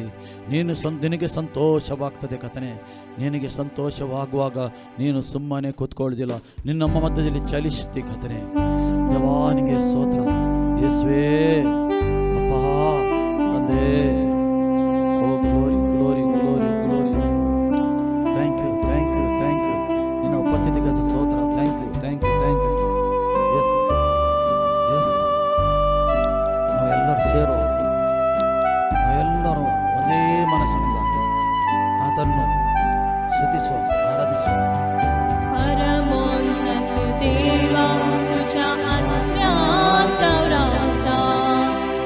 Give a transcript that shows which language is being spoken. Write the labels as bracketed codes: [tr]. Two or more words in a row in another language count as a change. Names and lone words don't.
[kn] ನಿನಗೆ ಸಂತೋಷವಾಗ್ತದೆ ಕಥನೆ. ನಿನಗೆ ಸಂತೋಷವಾಗುವಾಗ ನೀನು ಸುಮ್ಮನೆ ಕೂತ್ಕೊಳ್ಳೋದಿಲ್ಲ, ನಿನ್ನ ನಮ್ಮ ಮಧ್ಯದಲ್ಲಿ ಚಲಿಸುತ್ತಿ ಕಥನೆ. ದೇವಾನಿಗೆ ಸ್ತೋತ್ರ. ಯೇಸುವೇ, ಅಪ್ಪ, ತಂದೆ, [en] O glory glory glory glory. thank you thank you thank you. [kn] ನಿನ್ನ ಉಪಸ್ಥಿತಿಗೆ ಸ್ತೋತ್ರ. [en] thank you thank you thank you. yes yes, [kn] ನಾವೆಲ್ಲರೂ ಸೇರುವ, ನಾವೆಲ್ಲರೂ ಒಂದೇ ಮನಸ್ಸಿನಿಂದ ಆತನ್ನು ಸ್ತುತಿಸುವ, ಆರಾಧಿಸುವ. [mr] परमोन्नत देवा तुझ्या अस्त्यात राहता